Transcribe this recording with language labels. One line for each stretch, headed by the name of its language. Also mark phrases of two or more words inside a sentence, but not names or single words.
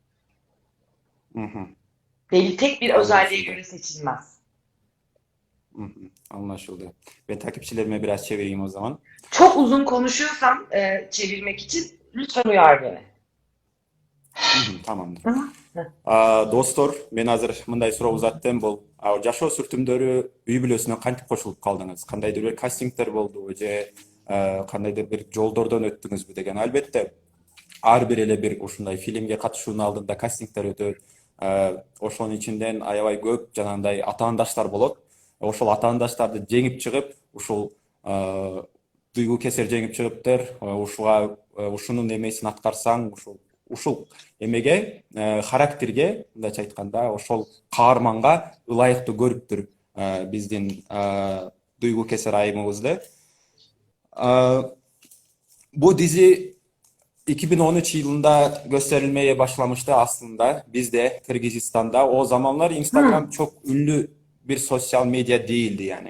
Turkish: Hı hı. Belli tek bir özelliğe Anlaşıldı. göre seçilmez. Hı hı. Anlaşıldı. Ben takipçilerime biraz çevireyim o zaman. Çok uzun konuşuyorsam çevirmek için lütfen uyar beni. Hı hı. Tamamdır. Tamam.
Kyrgyz: Достор, мен азыр мындай суроо узаттым. Бул жашоо сүртүмдөрү үй бүлөсүнө кантип кошулуп калдыңыз? Кандайдыр бир кастингдер болдубу же кандайдыр бир жолдордон өттүңүзбү деген. Албетте, ар бир эле бир ушундай фильмге катышуунун алдында кастингдер өтөт. Ошонун ичинден аябай көп жанагындай атаандаштар болот. Ошол атаандаштарды жеңип чыгып, ушул Duygu Keser жеңип чыгыптыр. Ушунун эмесин аткарсаң, ушул эмеге, характерге, мындайча айтканда, ошол каарманга ылайыктуу көрүптүр биздин Duygu Keser айымыбызды.
Turkish: Bu dizi 2013 yılında gösterilmeye başlamıştı aslında. Biz de Kırgızistan'da. O zamanlar Hı, Instagram çok ünlü bir sosyal medya değildi yani.